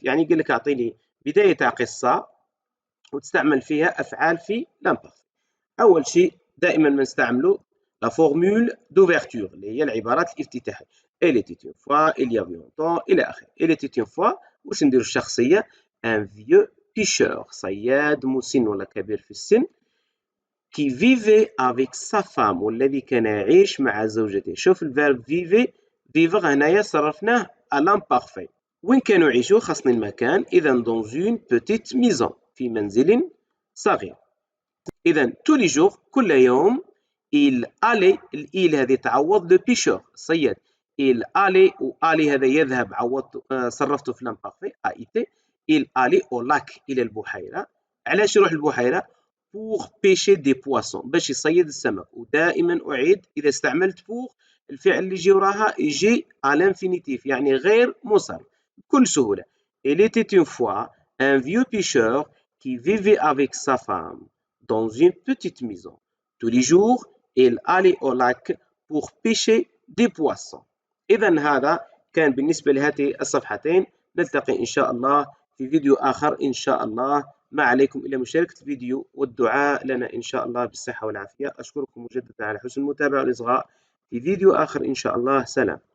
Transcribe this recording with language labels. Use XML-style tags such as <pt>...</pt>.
<ar>يعني يقول لك اعطيني بداية تاع قصة وتستعمل فيها أفعال في l'imparfait. أول شيء دائما ما نستعملوا</ar> <fr>la formule d'ouverture</fr> <ar>اللي هي العبارات الافتتاحية.</ar> <fr>Elle était une fois, il y avait longtemps</fr> <ar>إلى آخره. Elle était une fois واش نديروا الشخصية</ar> <fr>un vieux pêcheur</fr> <ar>صياد مسن ولا كبير في السن</ar> <fr>qui vivait avec sa femme</fr> <ar>والذي كان يعيش مع زوجته. شوف الفيرب vivre هنايا صرفناه à l'imparfait. وين كانوا يعيشوا خاصني المكان. إذا</ar> <fr>dans une petite maison</fr> <ar>في منزل صغير. إذا</ar> <fr>tous les jours</fr> <ar>كل يوم</ar> <fr>il allait</fr> <ar>الإيل هذه تعوض le pêcheur الصياد. il allait و allait هذا يذهب عوضت صرفته في l'imparfait AIT.</ar> <fr>il allait au lac</fr> <ar>إلى البحيرة. علاش يروح البحيرة</ar> <fr>pour pêcher des poissons</fr> <ar>باش يصيد السمك. ودائما أعيد إذا استعملت pour الفعل اللي يجي وراها يجي à l'infinitif يعني غير مصرف بكل سهولة.</ar> <fr>il était une fois un vieux pêcheur qui vivait avec sa femme dans une petite maison. tous les jours il allait au lac pour pêcher des poissons.</fr> <ar>إذا هذا كان بالنسبة لهذه الصفحتين. نلتقي إن شاء الله في فيديو آخر إن شاء الله. ما عليكم إلا مشاركة الفيديو والدعاء لنا إن شاء الله بالصحة والعافية. أشكركم مجددا على حسن المتابعة والإصغاء في فيديو آخر إن شاء الله. سلام.</ar>